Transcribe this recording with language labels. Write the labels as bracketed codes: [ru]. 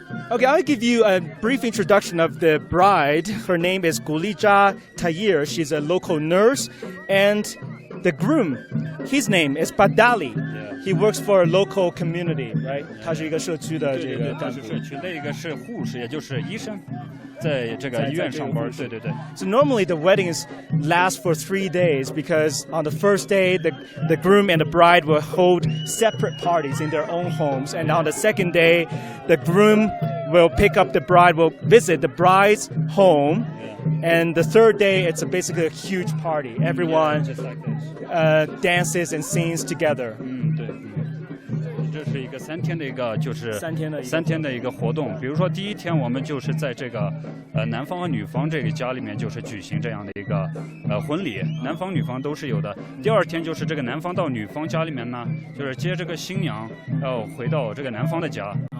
[en] Okay, I'll give you a brief introduction of the bride. Her name is Gulija Tayir. She's a local nurse. And the groom, his name is Badali. He works for a local community, right? [zh] 他是一个社区的这个干部。社区那个是护士，也就是医生，在这个医院上班。对。 [en] So normally the weddings last for 3 days because on the first day the groom and the bride will hold separate parties in their own homes, and on the second day the groom will pick up the bride, will visit the bride's home. And the third day, it's basically a huge party. Everyone dances and sings together. [zh] 对。这是一个3天的一个，就是3天的一个活动。比如说第一天，我们就是在这个男方和女方这个家里面，就是举行这样的一个婚礼，男方女方都是有的。第二天就是这个男方到女方家里面呢，就是接这个新娘要回到这个男方的家。